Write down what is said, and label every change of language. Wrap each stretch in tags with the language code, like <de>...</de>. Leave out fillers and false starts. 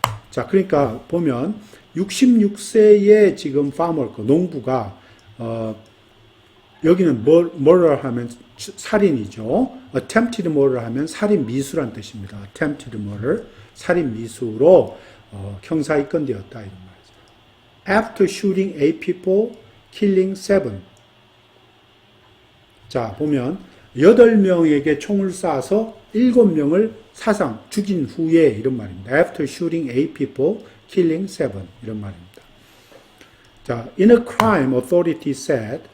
<ko>자, 그러니까 보면 66세의 지금 파머크 농부가 여기는 murder 하면 살인이죠. attempted murder 하면 살인 미수란 뜻입니다. attempted murder 살인 미수로 형사 입건되었다 이런 말이죠.</ko> <en>After shooting 8 people, killing 7.</en> <ko>자, 보면 8명에게 총을 쏴서 7명을 사상 죽인 후에 이런 말입니다.</ko> <en>After shooting 8 people, killing 7</en> <ko>이런 말입니다.</ko> <en>자, in a crime, authority said.</en>